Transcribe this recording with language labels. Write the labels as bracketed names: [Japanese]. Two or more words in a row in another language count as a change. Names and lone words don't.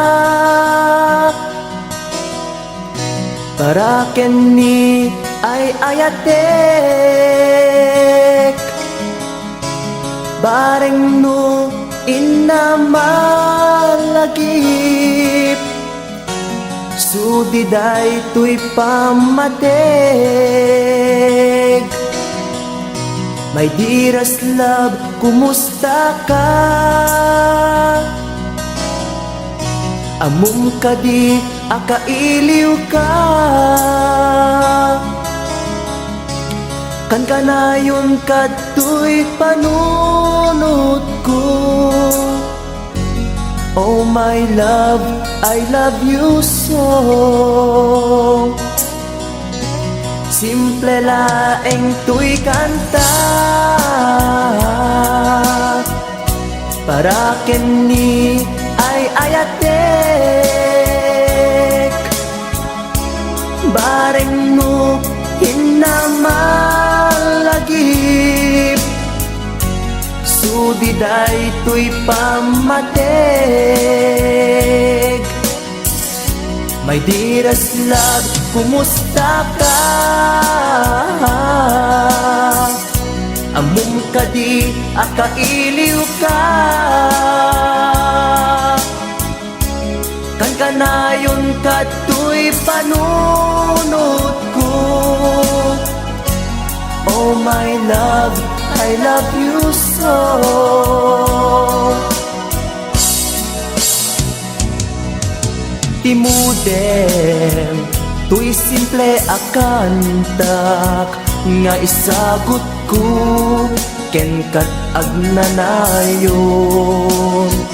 [Iloko] para kenni ay ayatek bareng no inamalagip sudiday tuy pamateg. [English] My dearest love, [Iloko] kumusta ka? Amum ka di akailiw ka. Kan kanayon kato'y panunod ko. [English] Oh my love, I love you so. [Iloko] Simple laeng tuy kanta para ken ni ay ayatek bareng no hinamalagip sudiday tuy pamateg. [English] My dearest love, [Iloko] kumusta ka? Amum ka di akailiw ka kan kanayon ka tuy panunod ko. [English] Oh my love, I love you so. [Iloko] Timudem, tuy simple akantak nga isagot ko ken kat agnanayon.